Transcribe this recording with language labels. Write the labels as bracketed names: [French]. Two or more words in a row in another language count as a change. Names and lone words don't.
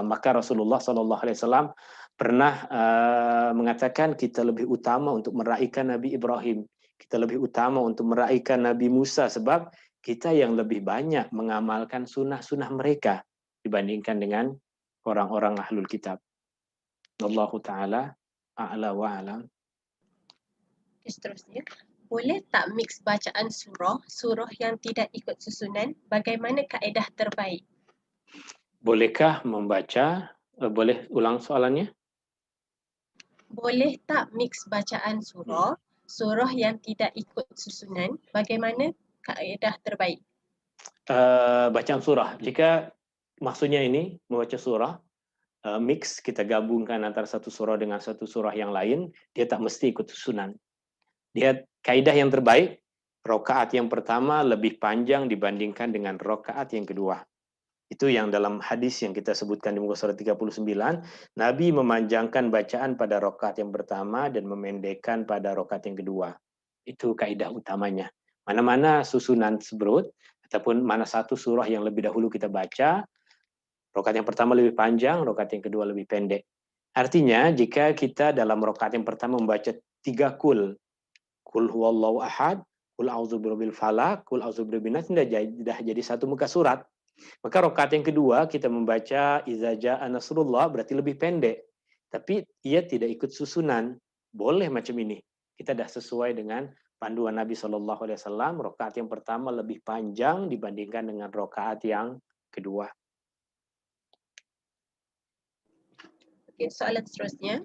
[Malay] Maka Rasulullah SAW pernah mengatakan kita lebih utama untuk meraihkan Nabi Ibrahim, kita lebih utama untuk meraihkan Nabi Musa, sebab kita yang lebih banyak mengamalkan sunnah-sunnah mereka dibandingkan dengan orang-orang [Arabic] أهل الكتاب. والله تعالى أعلى وأعلم. [Malay] Seterusnya, boleh tak mix bacaan surah yang tidak ikut susunan? Bagaimana kaedah terbaik? Bolehkah membaca? Boleh ulang soalannya? Boleh tak mix bacaan surah yang tidak ikut susunan? Bagaimana kaedah terbaik? Bacaan surah. Jika maksudnya ini membaca surah, mix, kita gabungkan antara satu surah dengan satu surah yang lain, dia tak mesti ikut susunan. Dia kaidah yang terbaik, rakaat yang pertama lebih panjang dibandingkan dengan rakaat yang kedua. Itu yang dalam hadis yang kita sebutkan di muka surat 39, Nabi memanjangkan bacaan pada rakaat yang pertama dan memendekkan pada rakaat yang kedua. Itu kaidah utamanya. Mana-mana susunan seberut, ataupun mana satu surah yang lebih dahulu kita baca, rakaat yang pertama lebih panjang, rakaat yang kedua lebih pendek. Artinya, jika kita dalam rakaat yang pertama membaca 3 [Arabic] قل هو الله أحد, قل أعوذ برب الفلق, قل أعوذ برب الناس, [Malay] sudah jadi satu muka surat. Maka rakaat yang kedua kita membaca [Arabic] إذا جاء نصر الله, [Malay] berarti lebih pendek. Tapi ia tidak ikut susunan. Boleh macam ini. Kita dah sesuai dengan panduan Nabi SAW. Rakaat yang pertama lebih panjang dibandingkan dengan rakaat yang kedua. Okey, soalan seterusnya.